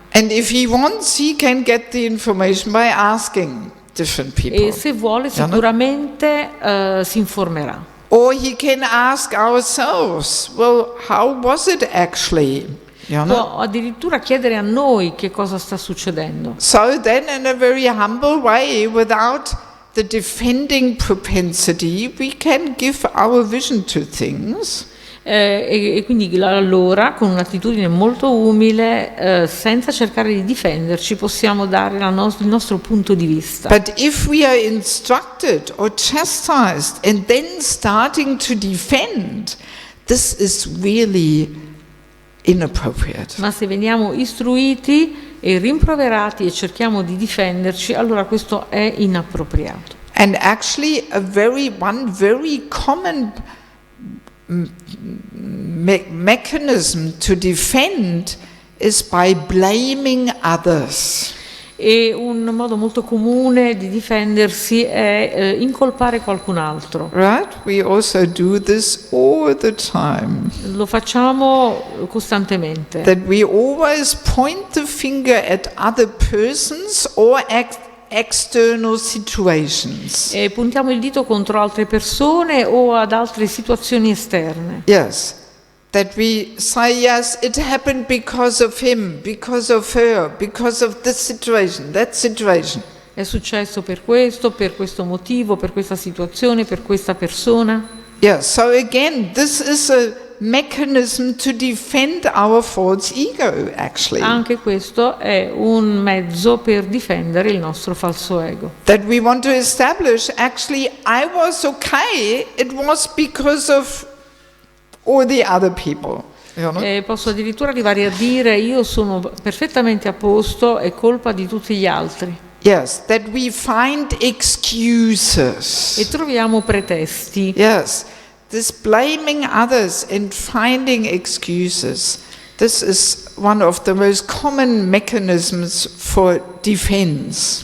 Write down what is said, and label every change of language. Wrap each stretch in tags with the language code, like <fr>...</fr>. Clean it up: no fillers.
<en>And if he wants, he can get the information by asking different people.</en> <it>E se vuole sicuramente si informerà.</it> <en>Or he can ask ourselves, well, how was it actually? You know?</en> <it>Può addirittura chiedere a noi che cosa sta succedendo.</it> <en>So then in a very humble way, without the defending propensity, we can give our vision to things.</en> <it>E quindi allora, con un'attitudine molto umile, senza cercare di difenderci, possiamo dare il nostro punto di vista.</it> <en>But if we are instructed or chastised and then starting to defend, this is really inappropriate.</en> <it>Ma se veniamo istruiti e rimproverati e cerchiamo di difenderci, allora questo è inappropriato.</it> <en>And actually one very common mechanism to defend is by blaming others.</en> <it>E un modo molto comune di difendersi è incolpare qualcun altro.</it> <en>Right? We also do this all the time.</en> <it>Lo facciamo costantemente.</it> <en>That we always point the finger at other persons or external situations.</en> <it>E puntiamo il dito contro altre persone o ad altre situazioni esterne.</it> <en>Yes. That we say, yes, it happened because of him, because of her, because of this situation, that situation.</en> <it>È successo per questo motivo, per questa situazione, per questa persona.</it> <en>Yeah, so again, this is a mechanism to defend our false ego, actually.</en> <it>Anche questo è un mezzo per difendere il nostro falso ego.</it> <en>That we want to establish, actually, I was okay, it was because of all the other people. You know?</en> <it>Posso addirittura arrivare a dire io sono perfettamente a posto, è colpa di tutti gli altri.</it> <en>Yes, that we find excuses.</en> <it>E troviamo pretesti.</it> <en>Yes. This blaming others and finding excuses, this is one of the most common mechanisms for defense.</en>